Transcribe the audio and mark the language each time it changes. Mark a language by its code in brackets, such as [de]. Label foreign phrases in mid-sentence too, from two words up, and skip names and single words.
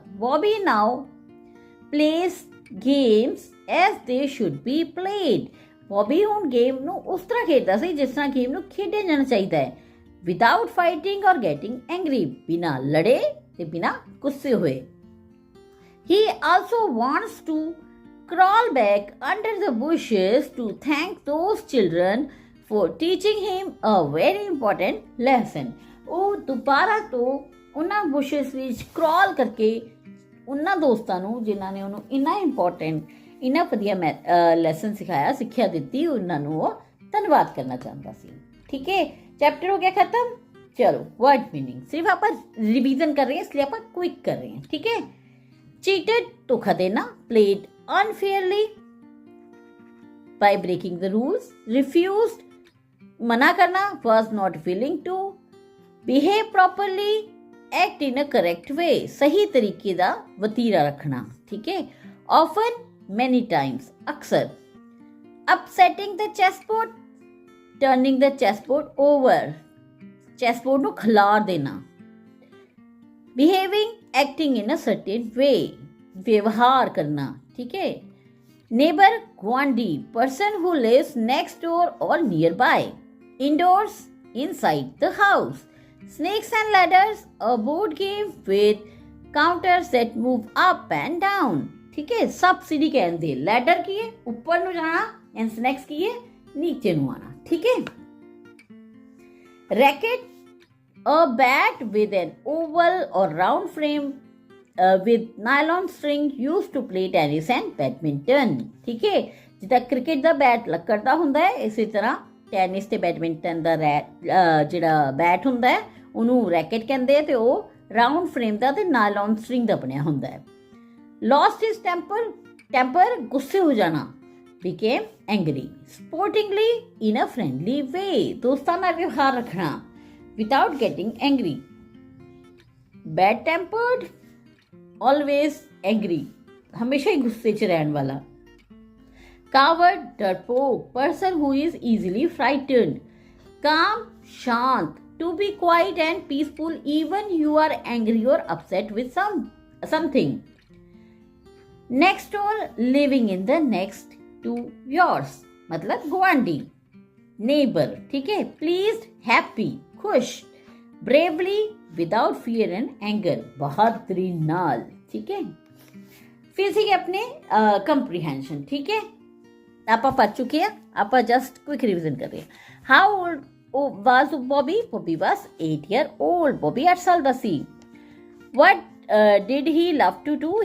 [en] Bobby now plays games as they should be played. [pa] ਬੌਬੀ ਹੁਣ ਗੇਮ ਨੂੰ ਉਸ ਤਰ੍ਹਾਂ ਖੇਡਦਾ ਸੀ ਜਿਸ ਤਰ੍ਹਾਂ ਗੇਮ ਨੂੰ ਖੇਡਿਆ ਜਾਣਾ ਚਾਹੀਦਾ ਹੈ, [en] without fighting or getting angry, [pa] ਬਿਨਾਂ ਲੜੇ ਤੇ ਬਿਨਾਂ ਗੁੱਸੇ ਹੋਏ। [en] he also wants to crawl back under the bushes to thank those children for teaching him a very important lesson. [pa] ਉਹ ਦੁਬਾਰਾ ਤੋਂ ਉਹਨਾਂ ਬੁਸ਼ਸ ਵਿੱਚ ਕ੍ਰੋਲ ਕਰਕੇ ਉਹਨਾਂ ਦੋਸਤਾਂ ਨੂੰ ਜਿਨ੍ਹਾਂ ਨੇ ਉਹਨੂੰ ਇੰਨਾ ਇੰਪੋਰਟੈਂਟ, ਇੰਨਾ ਵਧੀਆ ਲੈਸਨ ਸਿਖਾਇਆ, ਸਿੱਖਿਆ ਦਿੱਤੀ, ਉਹਨਾਂ ਨੂੰ ਉਹ ਧੰਨਵਾਦ ਕਰਨਾ ਚਾਹੁੰਦਾ ਸੀ। ਠੀਕ ਹੈ, ਚੈਪਟਰ ਹੋ ਗਿਆ ਖਤਮ। ਚਲੋ [en] word meaning [pa] ਸਿਰਫ ਆਪਾਂ ਰਿਵੀਜ਼ਨ ਕਰ ਰਹੇ ਹਾਂ, ਇਸ ਲਈ ਆਪਾਂ ਕੁਇਕ ਕਰ ਰਹੇ ਹਾਂ। ਠੀਕ ਹੈ। ਚੀਟਡ ਧੋਖਾ ਦੇਣਾ, [en] played unfairly by breaking the rules, refused [hi] मना करना, [en] was not willing to behave properly, act in a correct way, [pa] ਸਹੀ ਤਰੀਕੇ ਦਾ ਵਤੀਰਾ ਰੱਖਣਾ। ਠੀਕ ਹੈ। [en] often many times, अक्सर। upsetting the chessboard, turning the chessboard over, chessboard [pa] ਨੂੰ ਖਿਲਾਰ ਦੇਣਾ। [en] behaving, acting in a certain way, [hi] व्यवहार करना। ठीक है। [en] नेबर गुआंडी, person who lives next door or near by. indoors, inside the house. snakes and ladders, a board game with counters that move up and down. [hi] ठीक है। [pa] ਸਭ ਸੀੜ੍ਹੀ ਕਹਿੰਦੇ, ਲੈਡਰ ਕੀ ਹੈ ਉੱਪਰ ਨੂੰ ਜਾਣਾ [en] and snakes [pa] ਕੀ ਹੈ ਨੀਚੇ ਨੂੰ ਆਉਣਾ। [hi] ठीक है। [en] racket, a bat with an oval or round frame with nylon string used to play tennis and badminton। [hi] ठीक है। [pa] ਜਿੱਦਾਂ ਕ੍ਰਿਕਟ ਦਾ ਬੈਟ ਲੱਕੜ ਦਾ ਹੁੰਦਾ ਹੈ, ਇਸੇ ਤਰ੍ਹਾਂ ਟੈਨਿਸ ਤੇ ਬੈਡਮਿੰਟਨ ਦਾ ਜਿਹੜਾ ਬੈਟ ਹੁੰਦਾ ਹੈ ਉਹਨੂੰ ਰੈਕਟ ਕਹਿੰਦੇ ਆ ਤੇ ਉਹ [en] round frame [pa] ਦਾ ਤੇ [en] nylon string [pa] ਦਾ ਬਣਿਆ ਹੁੰਦਾ ਹੈ। [en] lost his temper, [pa] ਗੁੱਸੇ ਹੋ ਜਾਣਾ, [en] became angry, sportingly in a friendly way, [pa] ਦੋਸਤਾਂ ਨਾਲ ਵਿਵਹਾਰ ਰੱਖਣਾ, [en] without getting angry। bad tempered, always angry, [pa] ਹਮੇਸ਼ਾ ਹੀ ਗੁੱਸੇ 'ਚ ਰਹਿਣ ਵਾਲਾ। [en] coward, डरपोक, person who is easily frightened। calm, शांत, to be quiet and peaceful even you are angry or upset with something। next door, living in the next to yours, [pa] ਮਤਲਬ ਗੁਆਂਢੀ, [en] neighbor। ठीक है। pleased, happy, खुश। bravely, without fear and anger, [pa] ਬਹਾਦਰੀ ਨਾਲ। ਠੀਕ ਹੈ। [hi] फिर सीखे अपने कंप्रीहेंशन। ठीक है। आप पढ़ चुके हैं, आप [en] just quick revision [hi] कर रहे हैं। [en] How old was Bobby? Bobby was 8 year old. [pa] ਬੌਬੀ 8 ਸਾਲ ਦਾ ਸੀ। [en] What did he love to do?